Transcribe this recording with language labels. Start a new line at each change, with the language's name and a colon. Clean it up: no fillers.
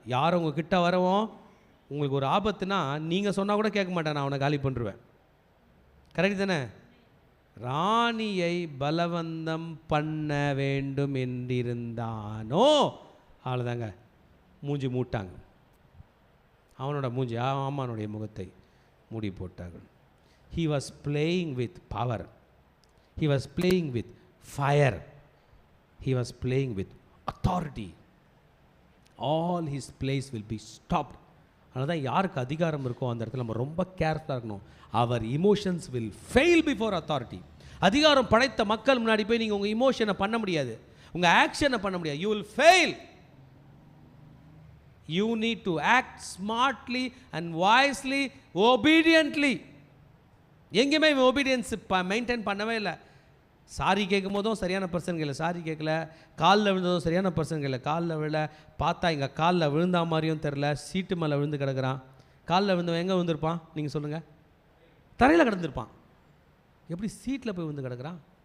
Tamil: யார் உங்கள் கிட்ட வரவும் உங்களுக்கு ஒரு ஆபத்துனா நீங்கள் சொன்னால் கூட கேட்க மாட்டேன், நான் அவனை காலி பண்ணுருவேன். கரெக்ட் தானே? ராணியை பலவந்தம் பண்ண வேண்டும் என்றிருந்தானோ அவ்வளோதாங்க, மூஞ்சி மூட்டாங்க. அவனோட மூஞ்சி, ஆமானுடைய முகத்தை மூடி போட்டார்கள்.
English: He was playing with power. He was playing with fire. He was playing with authority. All his plays will be stopped.
Tamil: அதனால தான் யாருக்கு அதிகாரம் இருக்கோ அந்த இடத்துல நம்ம ரொம்ப கேர்ஃபுல்லாக இருக்கணும்.
English: Our emotions will fail before authority.
Tamil: அதிகாரம் படைத்த மக்கள் முன்னாடி போய் நீங்கள் உங்கள் இமோஷனை பண்ண முடியாது, உங்கள் ஆக்ஷனை பண்ண முடியாது.
English: You will fail. You need to act smartly and wisely, obediently.
Tamil: எங்கேயுமே obedience மெயின்டைன் பண்ணவே இல்லை. சாரி கேட்கும் போதும் சரியான பர்சன் இல்லை, சாரி கேட்கல. காலில் விழுந்ததும் சரியான பர்சன் இல்லை, காலில் விழ. பார்த்தா இங்கே காலில் விழுந்தா மாதிரியும் தெரில, சீட்டு மேலே விழுந்து கிடக்கிறான். காலில் விழுந்தவன் எங்கே விழுந்திருப்பான் நீங்கள் சொல்லுங்கள்? தரையில் கிடந்திருப்பான். எப்படி சீட்டில் போய் விழுந்து கிடக்கிறான்?